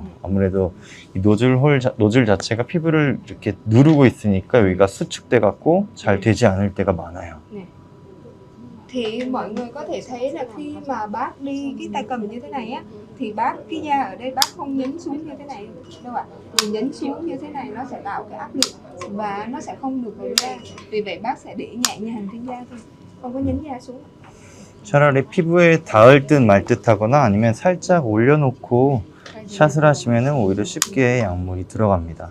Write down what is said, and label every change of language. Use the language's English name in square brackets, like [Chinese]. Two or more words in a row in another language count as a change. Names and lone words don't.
[Korean] 아무래도 이 노즐 자체가 피부를 이렇게 누르고 있으니까 여기가 수축돼 갖고 잘 되지 않을 때가 많아요. [Vietnamese] Thì mọi người có thể thấy là khi mà bác đi cái tay cầm như thế này á, thì bác cái da ở đây bác không nhấn xuống như thế này đâu ạ. Vì nhấn xuống như thế này nó sẽ tạo cái áp lực và nó sẽ không được vào da. Vì vậy bác sẽ để nhẹ nhàng trên da thôi, không có nhấn da xuống. [Korean] 차라리 피부에 닿을 듯 말 듯 하거나 아니면 살짝 올려놓고 샷을 하시면 오히려 쉽게 약물이 들어갑니다.